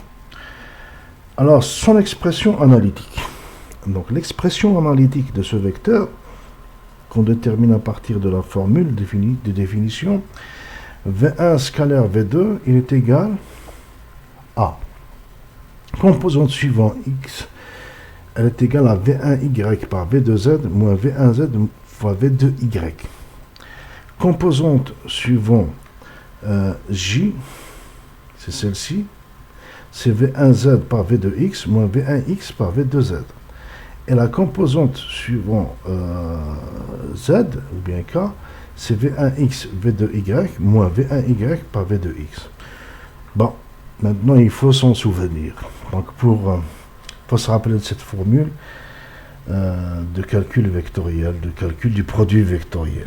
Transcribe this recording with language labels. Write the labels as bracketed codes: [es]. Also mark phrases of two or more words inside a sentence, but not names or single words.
[fr] Alors, son expression analytique. Donc, l'expression analytique de ce vecteur, qu'on détermine à partir de la formule de définition, V1 scalaire V2, il est égal à composante suivant x, elle est égale à V1y par V2z moins V1z fois V2y. Composante suivant j, c'est celle-ci, c'est V1z par V2x moins V1x par V2z. Et la composante suivant z, ou bien k, c'est V1x V2y moins V1y par V2x. Bon, maintenant il faut s'en souvenir. Donc faut se rappeler de cette formule de calcul vectoriel, de calcul du produit vectoriel.